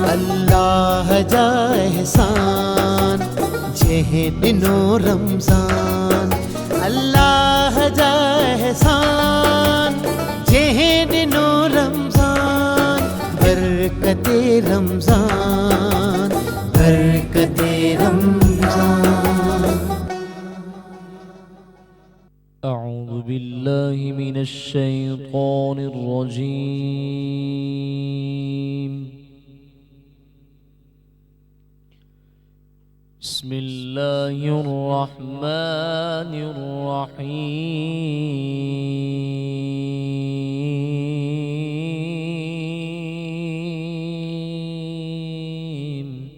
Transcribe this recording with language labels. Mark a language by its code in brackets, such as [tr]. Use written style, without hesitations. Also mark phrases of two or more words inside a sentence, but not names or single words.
[sd] الله جا احسان جيھ ڏينھن رمضان، الله جا احسان جيھ ڏينھن رمضان. برڪتِ رمضان، برڪتِ رمضان. [ar] أعوذ بالله من الشيطان الرجيم. بسم الله الرحمن الرحيم.